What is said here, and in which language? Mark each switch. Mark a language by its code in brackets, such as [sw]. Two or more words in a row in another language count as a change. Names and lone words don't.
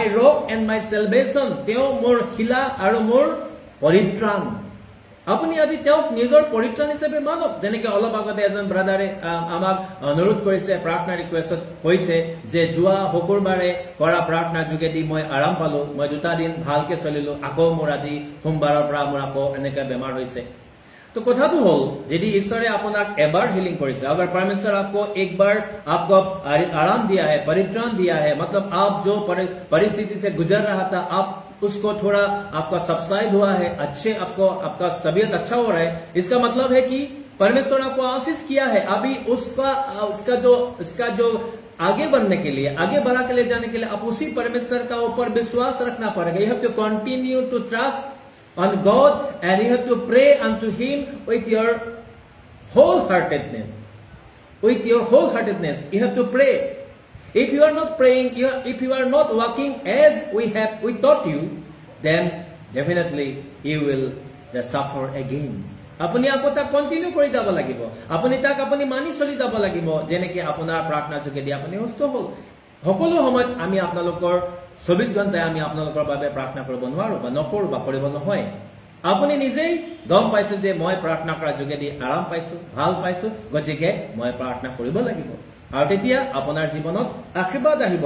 [en] rock and my salvation [as] তেওঁ মোৰ শিলা আৰু মোৰ পৰিত্ৰাণ আপুনি আজি তেওঁক নিজৰ পৰিত্ৰাণ হিচাপে মানক যেনেকৈ অলপ আগতে এজন ব্ৰাদাৰে আমাক অনুৰোধ কৰিছে প্ৰাৰ্থনা ৰিকুৱেষ্টত কৈছে যে যোৱা শুকুৰবাৰে কৰা প্ৰাৰ্থনাৰ যোগেদি মই আৰাম পালো মই 2 দিন ভালকে চলিলো আকৌ মোৰ আজি সোমবাৰৰ পৰা মোৰ আকৌ এনেকৈ বেমাৰ হৈছে তো কথাটো হল যদি ঈশ্বৰে আপোনাক এবাৰ হীলিং কৰিছে, [hi] अगर परमेश्वर आपको एक बार आपको आराम दिया है, परित्राण दिया है, मतलब आप जो परिस्थिति से गुजर रहा था आप उसको थोड़ा आपका सबसाइड हुआ है, अच्छे आपका तबीयत अच्छा हो रहा है, इसका मतलब है कि परमेश्वर आपको आशीष किया है। अभी उसका जो आगे बढ़ने के लिए, आगे बढ़ा के ले जाने के लिए आप उसी परमेश्वर का ऊपर विश्वास रखना पड़ेगा। [en] you have to continue to trust on God and you have to pray unto Him with your wholeheartedness. With your wholeheartedness, you have to pray. If you are not praying, if you are not walking as we taught you, then definitely you will suffer again. [as] আপুনি আকৌ তাক কন্টিনিউ কৰি যাব লাগিব, আপুনি তাক আপুনি মানি চলি যাব লাগিব, যেনেকে আপোনাৰ প্ৰাৰ্থনা যোগেদি আপুনি সুস্থ হল। সকলো সময়ত আমি আপোনালোকৰ 24 ঘণ্টায় আমি আপোনালোকৰ বাবে প্ৰাৰ্থনা কৰিব নোৱাৰো বা নকৰো বা কৰিব নহয়। আপুনি নিজেই গম পাইছে যে মই প্ৰাৰ্থনা কৰাৰ যোগেদি আৰাম পাইছো, ভাল পাইছো, গতিকে মই প্ৰাৰ্থনা কৰিব লাগিব, আৰু তেতিয়া আপোনাৰ জীৱনত আশীৰ্বাদ আহিব।